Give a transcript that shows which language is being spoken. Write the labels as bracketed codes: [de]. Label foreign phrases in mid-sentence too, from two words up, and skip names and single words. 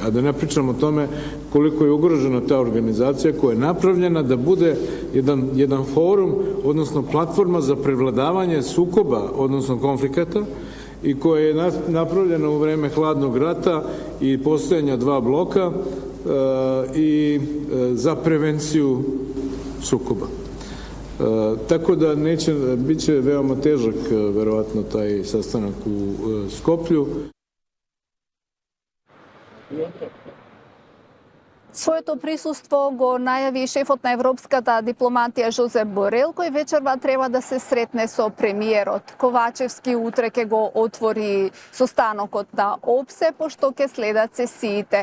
[sr] A da ne pričam o tome koliko je ugrožena ta organizacija koja je napravljena da bude jedan forum, odnosno platforma za prevladavanje sukoba, odnosno konflikata, i koja je napravljena u vreme hladnog rata i postojanja dva bloka i za prevenciju sukoba. Tako da biće veoma težak verovatno taj sastanak u Skoplju. [mk] Своето присуство го најави шефот на европската дипломатија Жозеп Борел, кој вечерва треба да се сретне со премиерот. Ковачевски утре ќе го отвори состанокот на ОБСЕ, пошто ќе следат сесиите.